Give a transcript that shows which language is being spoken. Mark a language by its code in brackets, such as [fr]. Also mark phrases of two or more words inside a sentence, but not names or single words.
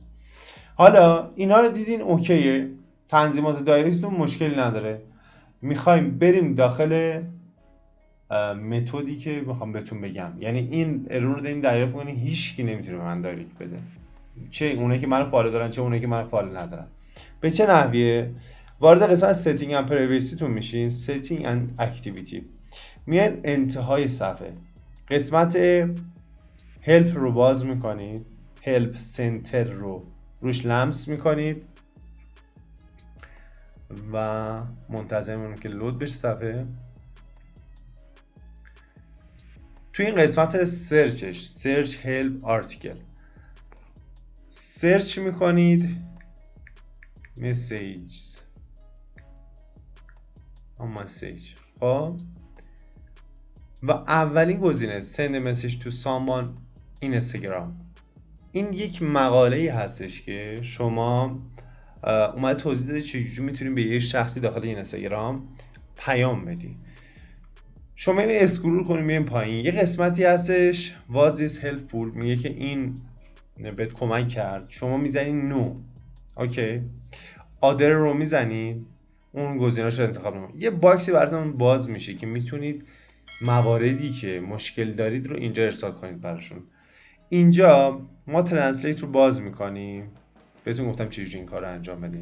[fa] حالا اینا رو دیدین اوکیه، تنظیمات دایرکتتون مشکلی نداره. میخوایم بریم داخل متدی که میخوام بهتون بگم. یعنی این ارور رو دارین دریافت کنین هیچ کی نمیتونه به من دایرکت بده، چه اونایی که منو فالو دارن چه اونایی که منو فالو ندارن. به چه نحویه؟ وارد قسمت [en] setting and privacy [fa] تون میشین، [en] setting and activity، [fa] میان انتهای صفحه قسمت help رو باز میکنید، [en] help center [fa] رو روش لمس میکنید و منتظر میمونید که لود بشه صفحه. توی این قسمت سرچش، [en] search help article، [fa] سرچ میکنید messages خب، و اولین گزینه [en] send a message to someone in Instagram. [fa] این یک مقاله‌ای هستش که شما اومده توضیح داده چجوری میتونید به یه شخصی داخل این اینستاگرام پیام بدی. شما اینو اسکرول کنید میایم پایین، یه قسمتی هستش [en] was this helpful، [fa] میگه که این بهت کمک کرد، شما میزنید نو. اوکی، آدر رو میزنید، اون گزینه‌اش رو انتخاب میکنید، یه باکسی براتون باز میشه که میتونید مواردی که مشکل دارید رو اینجا ارسال کنید براشون. اینجا ما ترنسلیت رو باز میکنیم، بهتون گفتم چجوری این کار رو انجام بدید.